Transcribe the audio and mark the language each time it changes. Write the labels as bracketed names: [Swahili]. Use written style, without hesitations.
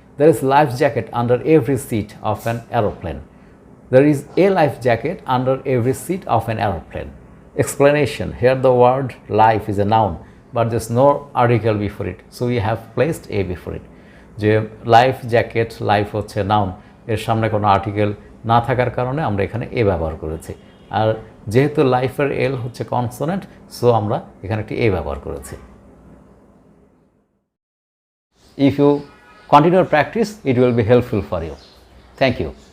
[English] There is life jacket under every seat of an aeroplane. There is a life jacket under every seat of an aeroplane. Explanation. Here the word life is a noun but there is no article before it, so we have placed A before it. [Bangla] যে life jacket, life হচ্ছে noun, এর সামনে কোনো article না থাকার কারণে আমরা এখানে এ ব্যবহার করেছি, আর যেহেতু লাইফের এল হচ্ছে কনসোনেন্ট সো আমরা এখানে একটি এ ব্যবহার করেছি। [English] If you continue practice, it will be helpful for you. Thank you.